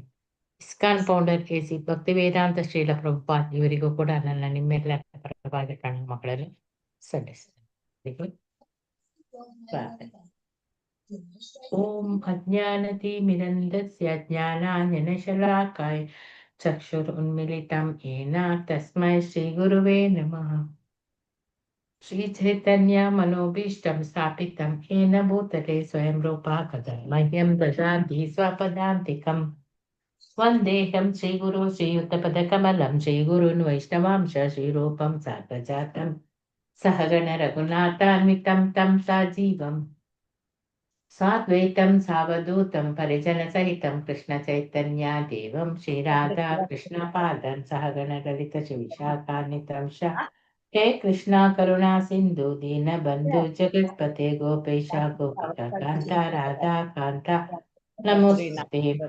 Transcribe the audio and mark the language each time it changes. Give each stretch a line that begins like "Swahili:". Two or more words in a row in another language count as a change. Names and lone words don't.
Kannada: ಇಸ್ಕಾನ್ ಫೌಂಡರ್ ಎಸಿ ಭಕ್ತಿ ವೇದಾಂತ ಶ್ರೀಲ ಪ್ರಭುಪಾದ್ ಇವರಿಗೂ ಕೂಡ ನನ್ನ ನಿಮ್ಮೆಲ್ಲರ ಪರವಾಗಿ ಪ್ರಣಾಮಗಳನ್ನು ಸಲ್ಲಿಸ್ತೇನೆ.
Sanskrit: ಓಂ ಅಜ್ಞಾನತಿಮಿರಂಧಸ್ಯ ಜ್ಞಾನಾಂಜನಶಲಾಕಾಯ ಚಕ್ಷುರುನ್ಮಿಲಿತಂ येन तस्मै श्रीगुरुवे नमः. श्रीचैतन्य मनोभीष्टं स्थापितं येन भूतले स्वयं रूपा कदा मह्यं ददाति स्वपदान्तिकम्. वन्देऽहं श्रीगुरो श्रीयुतपदकमलं श्रीगुरून् वैष्णवांश श्रीरूपं साग्रजातं सहगण रघुनाथान्वितं तं सजीवम् साद्वैतं सावधूतं परिजनसहितं कृष्णचैतन्य देवं श्रीराधा कृष्णपादं सहगण ललित विशाखान्वितं हे कृष्णा करुणा सिन्धु दीनबन्धु जगत्पते गोपेश गोपिका कान्ता राधा कान्ता नमोस्तुते.